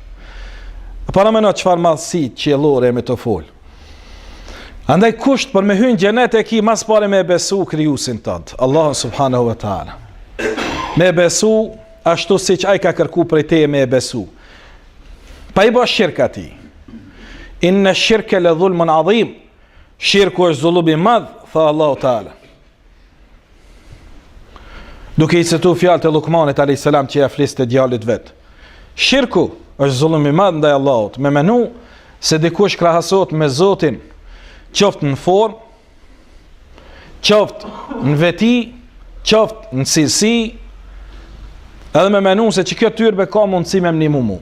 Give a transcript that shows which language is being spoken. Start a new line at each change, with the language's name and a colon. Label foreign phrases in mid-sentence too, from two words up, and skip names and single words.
Albanian: Para më në çfarë madhësi qiellore me të fol. Andaj kusht për me hyrë në xhenet e ki mas pare me besu krijuesin tënd, Allahun
Arabic: سبحانه وتعالى.
Albanian: Me besu ashtu siç ai ka kërku prej teje me besu. Pa i bë shirk atij.
Arabic: إن الشرك لظلم عظيم.
Albanian: Shirku është zullum i madh, tha Allahu taala. Duke i citu fjalët e Lukmanit
Arabic: عليه السلام
Albanian: që ja fliste djalit vet. Shirku është zullum i madh ndaj Allahut, me menu se dikush krahasohet me Zotin, qoftë në formë, qoftë në veti, qoftë në cilësi, edhe me menu se që kjo tyrbe ka mundësi me mnimu mu.